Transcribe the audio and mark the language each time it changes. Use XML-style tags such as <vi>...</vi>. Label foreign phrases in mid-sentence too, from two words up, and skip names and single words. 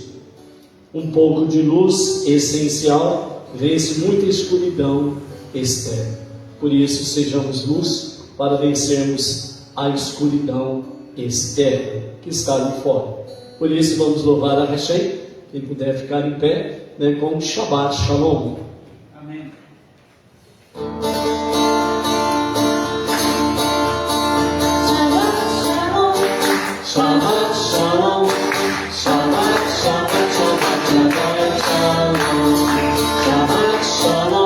<pt>Um pouco de luz essencial vence muita escuridão externa. Por isso, sejamos luz para vencermos a escuridão externa que está ali fora. Por isso, vamos louvar a Hashem. Quem puder ficar em pé, com</pt> <he>שבת שלום.</he> <pt>Amém.</pt> <he>שבת שלום. שבת שלום. שבת שלום.</he>